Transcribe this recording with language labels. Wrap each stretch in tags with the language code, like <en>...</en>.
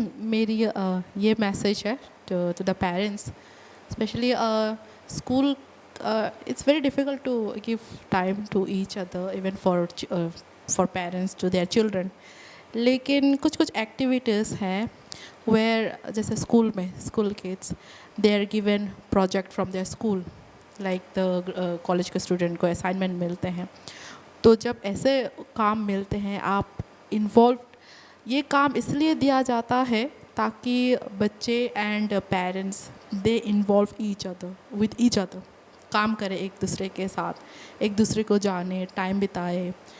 <hi>मेरी ये मैसेज है</hi> <en>To the parents, specially school it's very difficult to give time to each other, even for parents to their children.</en> <hi>लेकिन कुछ कुछ activities हैं where जैसे स्कूल में school</hi> <en>kids they are given project from their school, like the</en> <hi>college के student को assignment मिलते हैं. तो जब ऐसे काम मिलते हैं आप इन्वॉल्व, ये काम इसलिए दिया जाता है ताकि बच्चे and parents</hi> <en>they involve each other with each other,</en> <hi>काम करें एक दूसरे के साथ, एक दूसरे को जाने, टाइम बिताए.</hi>